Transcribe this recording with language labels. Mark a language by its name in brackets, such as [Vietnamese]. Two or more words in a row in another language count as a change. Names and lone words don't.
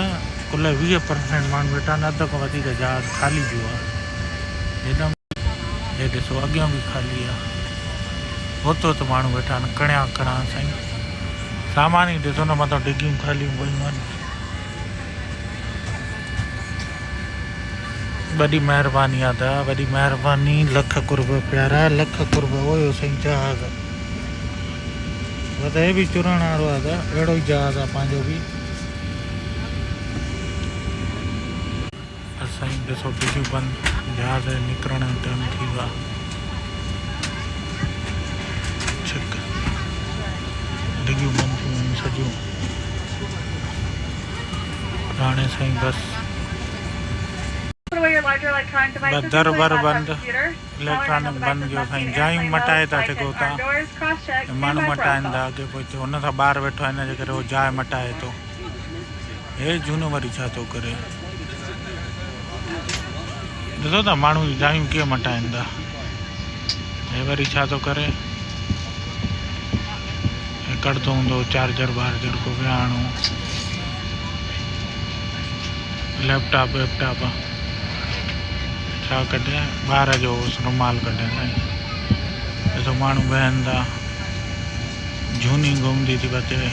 [Sindhi] कुल 20% माण्हू वेठा आहिनि अध खां वधीक जहाज़ ख़ाली पियो आहे हिकदमि हे ॾिसो अॻियां बि ख़ाली आहे होतो त माण्हू वेठा आहिनि कणिया साईं सामान ई ॾिसो न मथां डिगियूं ख़ालियूं पयूं आहिनि बड़ी मेहरबानी आदा बड़ी मेहरबानी लख कुर्ब प्यारा लख कुर्ब वो सही जहाज बस ये भी चुरण वारो आदा अड़ो ही जहाज आ पांजो भी असाई ॾिसो डिगियूं बंदि जहाज निकिरण जो टाइम थी वियो आहे छिक डिगियूं बंदि थी वियूं सॼियूं हाणे साईं बसि [English] Put away your larger electronic devices, [Sindhi] दर [English] including [Sindhi] बर [English] laptops [Sindhi] बंदि [English] and computers. Smaller इलेक्ट्रॉनिक handheld [Sindhi] बंदि [English] devices [Sindhi] कयो [English] must be [Sindhi] साईं [English] in [Sindhi] जायूं [English] airplane [Sindhi] मटाए [English] mode, [Sindhi] था [English] flight [Sindhi] सघो [English] and [Sindhi] था [English] car doors, cross-check, [Sindhi] माण्हू [English] standby [Sindhi] मटाईंदा [English] protocol. [Sindhi] अॻे पोइ हुन सां ॿाहिरि वेठो आहे हिन जे करे उहो जाइ मटाए थो हे झूनो वरी छा थो करे ॾिसो था माण्हू जायूं कीअं मटाइनि था हे वरी छा थो करे हे कढंदो हूंदो चार्जर वार्जर को विहारणो लैपटॉप वैपटॉप छा कढे ॿार जो रुमाल कढे साईं ॾिसो माण्हू वेहनि था झूनी घुमंदी थी बचे